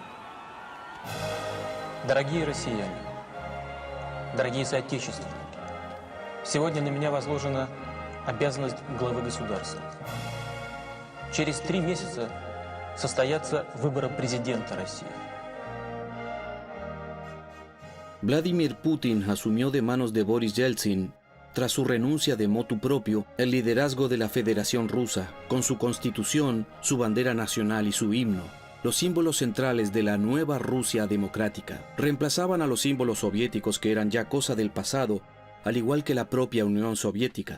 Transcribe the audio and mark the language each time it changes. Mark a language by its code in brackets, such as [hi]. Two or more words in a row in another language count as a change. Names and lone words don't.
[ru] Дорогие россияне, дорогие соотечественники, сегодня на меня возложена обязанность главы государства. Через 3 месяца состоятся выборы президента России. [es] Vladimir Putin asumió de manos de Boris Yeltsin, tras su renuncia de motu propio, el liderazgo de la Federación Rusa, con su constitución, su bandera nacional y su himno. Los símbolos centrales de la nueva Rusia democrática reemplazaban a los símbolos soviéticos que eran ya cosa del pasado, al igual que la propia Unión Soviética.